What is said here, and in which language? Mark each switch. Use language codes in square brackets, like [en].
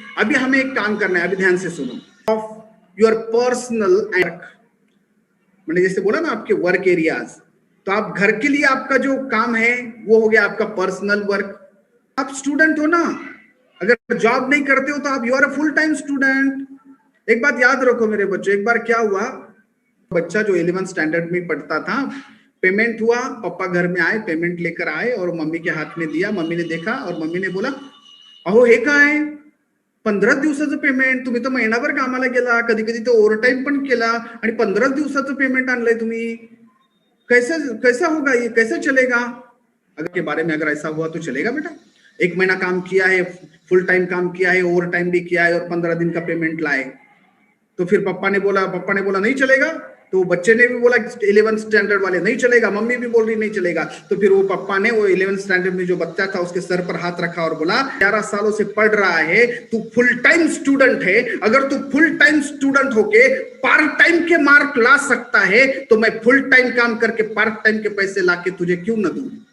[hi] अभी हमें एक काम करना है, अभी ध्यान से सुनो। [en] of your personal work, [hi] मैंने जैसे बोला ना आपके वर्क एरियाज, तो आप घर के लिए आपका जो काम है वो हो गया आपका पर्सनल वर्क। आप स्टूडेंट हो ना, अगर जॉब नहीं करते हो तो आप [en] You are a full time student. [hi] एक बात याद रखो मेरे बच्चों, एक बार क्या हुआ, बच्चा जो 11th स्टैंडर्ड में पढ़ता था, पेमेंट हुआ, पापा घर में आए, पेमेंट लेकर आए और मम्मी के हाथ में दिया। [mr] मम्मी ने देखा और मम्मी ने बोला, अहो हे काय 15 दिवसाचं पेमेंट, तुम्ही तर महिनाभर कामाला गेला, कधी कधी तो ओव्हरटाईम पण केला आणि 15 दिवसाचं पेमेंट आणलंय तुम्ही, [hi] कैसे कैसा होगा ये, कैसे चलेगा? अगर के बारे में अगर ऐसा हुआ तो चलेगा बेटा? 1 महीना काम किया है, फुल टाइम काम किया है, ओवर टाइम भी किया है और 15 दिन का पेमेंट लाए, तो फिर पापा ने बोला नहीं चलेगा, तो बच्चे ने भी बोला 11th स्टैंडर्ड वाले नहीं चलेगा, मम्मी भी बोल रही नहीं चलेगा, तो फिर वो पापा ने वो 11th स्टैंडर्ड में जो बच्चा था उसके सर पर हाथ रखा और बोला 11 सालों से पढ़ रहा है, तू फुल टाइम स्टूडेंट है, अगर तू फुल टाइम स्टूडेंट होके पार्ट टाइम के मार्क ला सकता है तो मैं फुल टाइम काम करके पार्ट टाइम के पैसे लाके तुझे क्यों न दूं?